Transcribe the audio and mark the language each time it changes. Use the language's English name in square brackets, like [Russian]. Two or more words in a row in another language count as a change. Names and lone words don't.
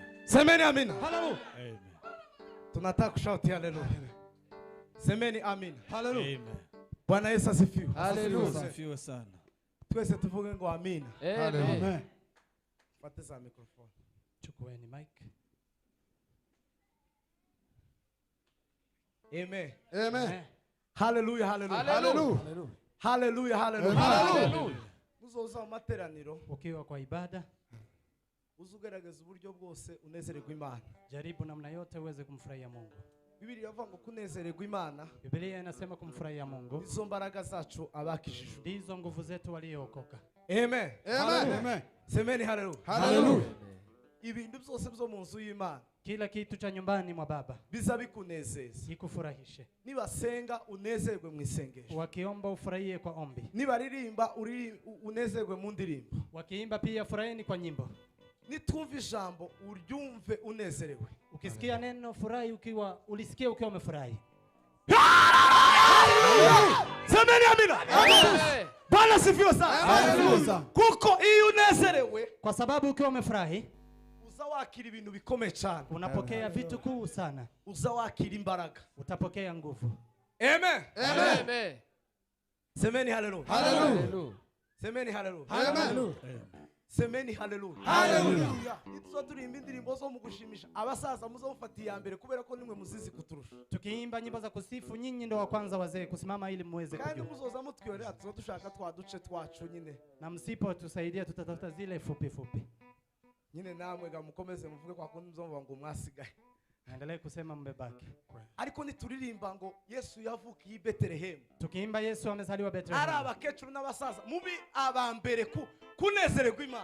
[Swahili] Semeni amina. Hallelujah. Amen. Tunataka kushauti haleluya. Semeni amina. Hallelujah. Amen. Bwana Yesu asifiwe. Hallelujah. Asifiwe sana. [Rundi] Twese tuvuge ngo amina. [Swahili] Amen. Amen. Pate za microphone. Chukueni mic. Amen. Amen. Hallelujah, hallelujah. Hallelujah. Hallelujah, hallelujah. Hallelujah. [Rundi] Muzoza mu materaniro [Swahili] Ukiwa kwa ibada, [Rundi] uzugerageza uburyo bwose unezererwa Imana. [Swahili] jaribu namna yote uweze kumfurahia Mungu. [Rundi] Biblia yavuga ngo kunezererwa Imana [Swahili] Biblia inasema kumfurahia Mungu [Rundi] izo mbaraga zacu abakijijwe. [Swahili] ndizo nguvu zetu waliookoka. Amen. Amen. Amen. Semeni hallelujah. Hallelujah. [Rundi] Ibintu byose byo mu nzu y'Imana [Swahili] Kila kitu cha nyumbani mwa Baba [Rundi] biza bikunezeza. [Swahili] ikufurahishe. [Rundi] Nibasenga unezerwe mu isengesho. [Swahili] Wakiomba ufurahie kwa ombi. [Rundi] Nibaririmba unezerwe mu ndirimbo. [Swahili] Wakiimba pia furahini kwa nyimbo. [Rundi] Nitumva ijambo uryumve unezerewe. [Swahili] Ukisikia neno furahi ulisikia ukiwa umefurahi. Semeni amina. Amen. Bwana sifiwe sana. [Rundi] Kuko iyo unezerewe [Swahili] Kwa sababu ukiwa umefurahi [Rundi] uza wakira ibintu bikomeye cyane. [Swahili] unapokea vitu kuu sana. [Rundi] Uza wakira imbaraga. [Swahili] Utapokea nguvu. Amen. Amen. Semeni hallelujah. Hallelujah. Semeni hallelujah. Amen. Semeni hallelujah. Hallelujah. [Rundi] Nitso turimba indirimbo zo mu gushimisha abasaza muzofatiye ya mbere kubera ko nimwe muzizi kuturusha. [Swahili] Tukiimba nyimbo za kusifu nyinyi ndo wa kwanza wazee kusimama ili muweze [Rundi] Kandi [Swahili] kujua. [Rundi] muzoza mutwiyorera tuzo dushaka twaduce twacu nyine. [Swahili] Na msipo tusaidia tutatafuta zile fupi fupi. [Rundi] Nyine namwe gamukomeze muvuge kwa kundi muzomva ngo mwasigaye. [Swahili] Naendelee kusema mbebaki. [Rundi] Ariko nituririmba ngo Yesu yavukiye i Bethlehem. [Swahili] Tukiimba Yesu amezaliwa [Rundi] Ari Bethlehem. abakecuru n'abasaza mubi abambere kunezererwa Imana.